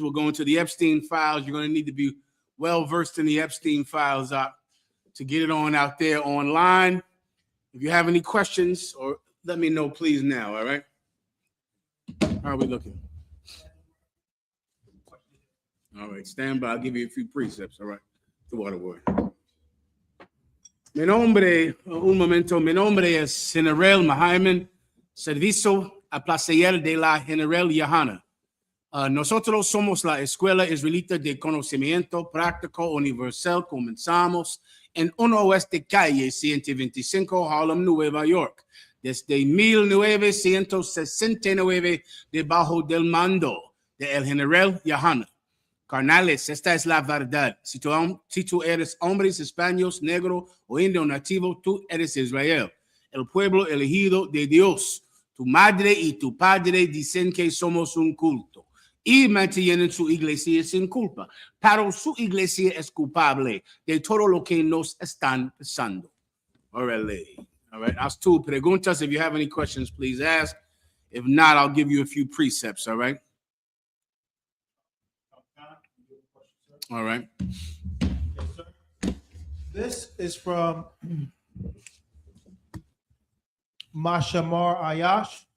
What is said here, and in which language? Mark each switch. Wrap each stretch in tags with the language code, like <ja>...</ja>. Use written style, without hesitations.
<en>We'll go into the Epstein files. You're going to need to be well-versed in the Epstein files to get it on out there online. If you have any questions, or let me know, please, now, all right? How are we looking? All right, stand by. I'll give you a few precepts, all right? The water word.</en> <es>Mi nombre es General Mahayaman, servicio a placer de la General YAHANNA. Nosotros somos la Escuela Israelita de Conocimiento Práctico Universal. Comenzamos en 1 Oeste Calle 125, Harlem, Nueva York, desde 1969, debajo del mando de el General YAHANNA. Carnales, esta es la verdad. Si tú eres hombres, españoles, negro o indio nativo, tú eres Israel, el pueblo elegido de Dios. Tu madre y tu padre dicen que somos un culto y mantienen su iglesia sin culpa, pero su iglesia es culpable de todo lo que nos están pasando.</es> <en>All right,</en> <es>haz tú preguntas.</es> <en>If you have any questions, please ask. If not, I'll give you a few precepts, all right? All right. Yes, sir. This is from Mashamar Ayash.</en>